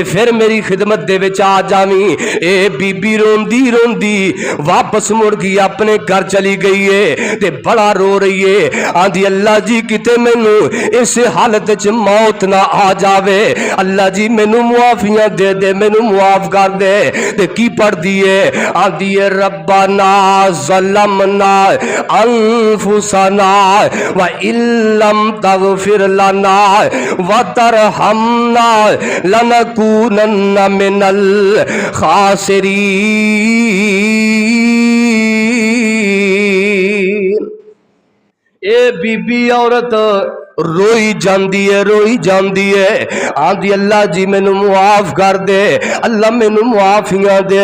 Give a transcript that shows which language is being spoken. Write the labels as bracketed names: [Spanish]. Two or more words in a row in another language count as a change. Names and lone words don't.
[Punjabi] فیر میری خدمت دے وچ آ جاویں اے بی بی روندی روندی واپس مڑ گئی اپنے گھر چلی گئی ہے تے بڑا رو رہی ہے آندی اللہ جی کتے مینوں اس حالت چ موت نہ آ جاوے اللہ جی مینوں معافیاں دے دے مینوں معاف کر دے تے کی پڑھدی ہے آندی ہے [Arabic] ربنا ظلمنا أنفسنا وإن لم تغفر لنا وترحمنا لنكونن من الخاسرين [Punjabi] اے بی بی عورت روئی جاندی ہے آندی اللہ جی مینوں معاف کر دے اللہ مینوں معافیاں دے